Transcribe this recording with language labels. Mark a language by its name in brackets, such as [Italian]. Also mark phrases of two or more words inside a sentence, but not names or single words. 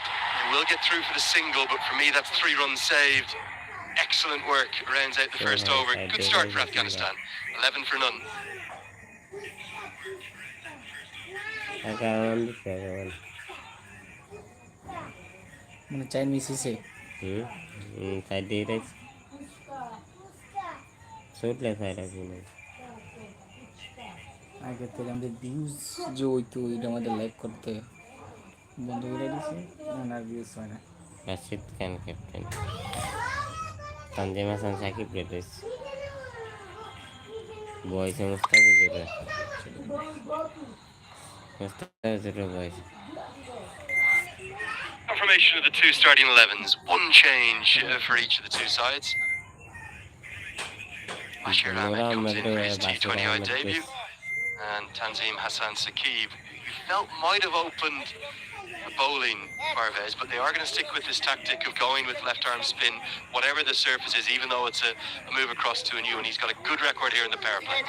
[English] They will get through for the single, but for me that's 3 runs saved. Excellent work. Rounds out the first over. Good start for Afghanistan. 11 for none. chain misi se [Malay] tadi dah shoot le saya lagi ni [Bangla] আগে থেকে আমাদের ভিউজ যে হইতো এটা আমাদের লাইক করতে বন্ধ করে দিয়েছে আর ভিউজ হয় না [English] Rashid kan captain Tanzim Hasan Shakib Redis boys Mustafa Zura boys Confirmation of the 2 starting 11s. One change for each of the 2 sides. Bashir Ahmed comes in for his T20I debut. And Tanzim Hassan Saqib, who felt might have opened the bowling Parvez, but they are going to stick with this tactic of going with left arm spin, whatever the surface is, even though it's a move across to a new, and he's got a good record here in the power play.